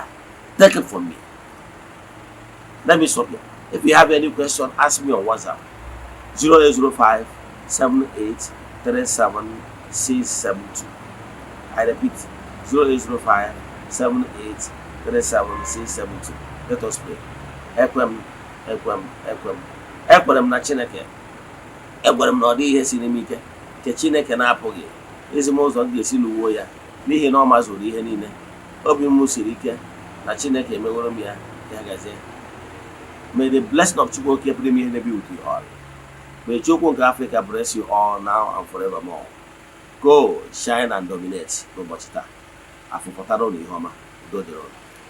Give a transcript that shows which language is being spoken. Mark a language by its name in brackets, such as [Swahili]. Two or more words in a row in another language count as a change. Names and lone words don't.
[English] Take it from me. Let me stop here. If you have any question, ask me on WhatsApp. 0805 78 37 672. I repeat, 0805 7837672. Let us pray. [Igbo] Ekwem, ekwem, ekwem. Ekwere m na Chineke. Ekwere m na ọ dị ihe siri m ike nke Chineke na-apụghị ezi m ụzọ m ga-esi lụwuo ya n'ihi na ọ mazuru ihe niile. Obi m siri ike na Chineke emeworo m ya. Ya gazie. [English] May the blessing of Chukwu [Igbo] oke pụrụ ime ihe [English] be with you all. May Chukwu nke Africa bless you all now and forevermore. Go, shine and dominate [Igbo] n'ụbọchị taa. Afụpụtara ụlọ ihe ọma. Udo dịrị ụlọ.